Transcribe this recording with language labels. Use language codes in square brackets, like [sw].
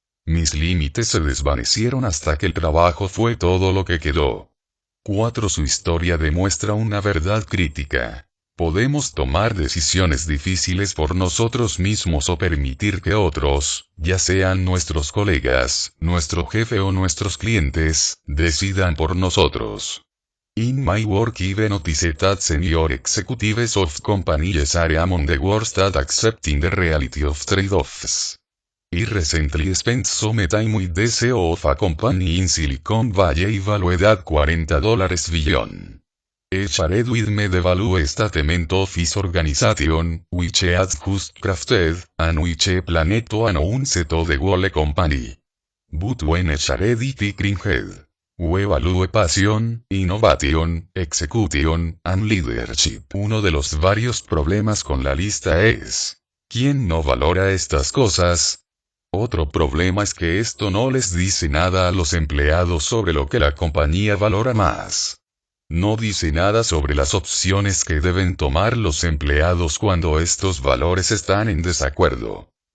[es] Mis límites se desvanecieron hasta que el trabajo fue todo lo que quedó". 4. Su historia demuestra una verdad crítica. Podemos tomar decisiones difíciles por nosotros mismos o permitir que otros, ya sean nuestros colegas, nuestro jefe o nuestros clientes, decidan por nosotros. [en] In my work I notice that senior executives of companies are among the worst at accepting the reality of trade-offs. I recently spent some time with the CEO of a company in Silicon Valley valued at $40 billion. He shared with me the value statement of his organization, which he had just crafted, and which he planned to announce to the whole company. But when he shared it he cringed. We value passion, innovation, execution, and leadership. [es] Uno de los varios problemas con la lista es: ¿quién no valora estas cosas? Otro problema es que esto no les dice nada a los empleados sobre lo que la compañía valora más. No dice nada sobre las opciones que deben tomar los empleados cuando estos valores están en desacuerdo.